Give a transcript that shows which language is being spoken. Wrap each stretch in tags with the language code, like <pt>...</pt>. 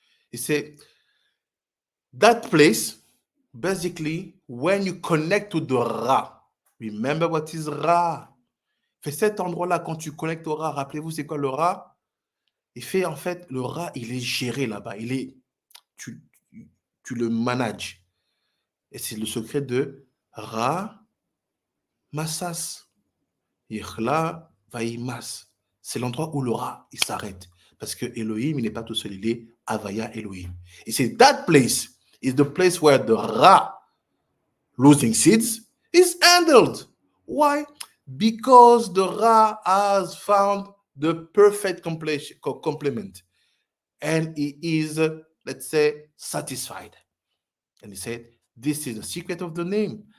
<en>He said, that place, basically, when you connect to the Ra, remember what is Ra?</en> <fr>Fait cet endroit-là, quand tu connectes au Ra, rappelez-vous, c'est quoi le Ra? Il fait, en fait, le Ra, il est géré là-bas. Tu le manages. Et c'est le secret de Ra Massas. Yichla Vaimas. C'est l'endroit où le Ra, il s'arrête. Parce que Elohim, il n'est pas tout seul, il est Havaya Elohim. Et c'est</fr> <en>that place is the place where the Ra, losing seeds, is handled. Why? Because the Ra has found the perfect complement. And he is, let's say, satisfied. And he said, this is the secret of the name.</en>